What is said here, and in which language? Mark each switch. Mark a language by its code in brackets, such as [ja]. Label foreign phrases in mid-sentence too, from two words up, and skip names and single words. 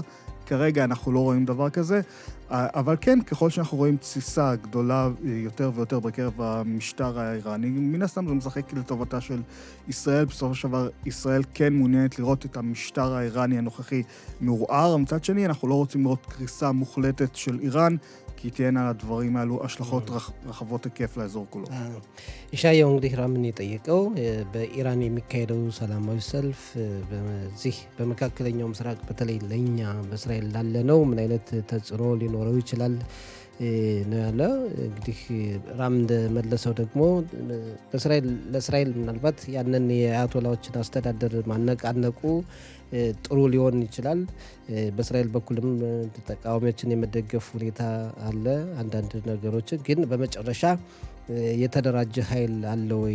[he] כרגע אנחנו לא רואים דבר כזה, אבל כן, ככל שאנחנו רואים תסיסה גדולה יותר ויותר בקרב המשטר האיראני, מן הסתם זה משחק לטובתה של ישראל. בסופו של דבר, ישראל כן מעוניינת לראות את המשטר האיראני הנוכחי מעורער. מצד שני, אנחנו לא רוצים לראות קריסה מוחלטת של איראן, כי תהיינה על הדברים האלו השלכות רחבות היקף לאזור כולו. [am] ישעיהו እንግዲህ ራምን የጠየቀው በኢራን የሚካሄደው ሰላማዊ ሰልፍ በዚህ በመካከለኛው ምስራቅ በተለይ ለኛ በእስራኤል ላለነው ምን አይነት ተጽዕኖ ሊኖረው ይችላል ነው ያለው። እንግዲህ ራም እንደመለሰው ደግሞ ለእስራኤል ምናልባት ያንን የአያቶላዎችን አስተዳደር ማነቃነቁ ጥሩ ሊሆን ይችላል። በእስራኤል በኩልም ተቃዋሚዎችን የመደገፍ ሁኔታ አለ። አንዳንድ ነገሮችን ግን በመጨረሻ የተደራጀ ኃይል አለ ወይ?